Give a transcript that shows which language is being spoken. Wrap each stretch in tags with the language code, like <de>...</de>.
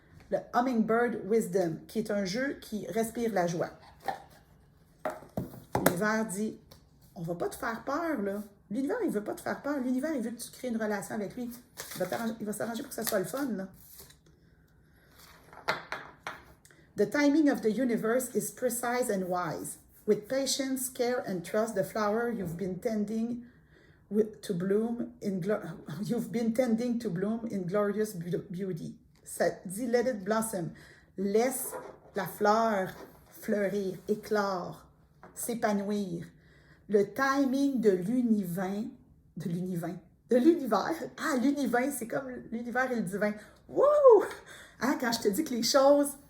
<fr>Le Hummingbird Wisdom, qui est un jeu qui respire la joie. L'univers dit, on ne va pas te faire peur, là. L'univers, il ne veut pas te faire peur. L'univers, il veut que tu crées une relation avec lui. Il va s'arranger pour que ça soit le fun, là.</fr> <en>The timing of the universe is precise and wise. With patience, care, and trust, the flower you've been tending to bloom in glorious beauty.</en> <fr>Ça dit,</fr> <en>let it blossom.</en> <fr>Laisse la fleur fleurir, éclore, s'épanouir. Le timing de l'univers. Ah, l'univers, c'est comme l'univers et le divin. Wow! Hein, quand je te dis que les choses</fr>